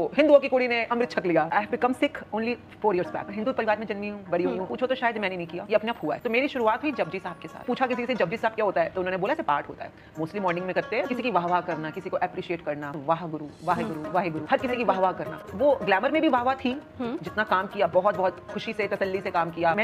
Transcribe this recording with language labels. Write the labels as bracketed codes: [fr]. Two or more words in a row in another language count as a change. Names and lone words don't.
[hi] हिंदुओं की कुड़ी ने अमृत छक लिया। [en] I have become Sikh only 4 years back. [hi] हिंदू परिवार में जन्मी हूँ, बड़ी हुई हूँ। पूछो तो शायद मैंने नहीं किया, ये अपने आप हुआ है। तो मेरी शुरुआत हुई जपजी साहब के साथ। पूछा किसी से जपजी साहब क्या होता है, तो उन्होंने बोला पाठ होता है, [en] mostly morning [hi] में करते हैं। किसी की वाह करना, किसी को अप्रिशिएट करना, वाह गुरु वाहे गुरु वाहे गुरु, हर किसी की वाह करना। वो ग्लैमर में भी वाह थी, जितना काम किया बहुत बहुत खुशी से तसल्ली से काम किया।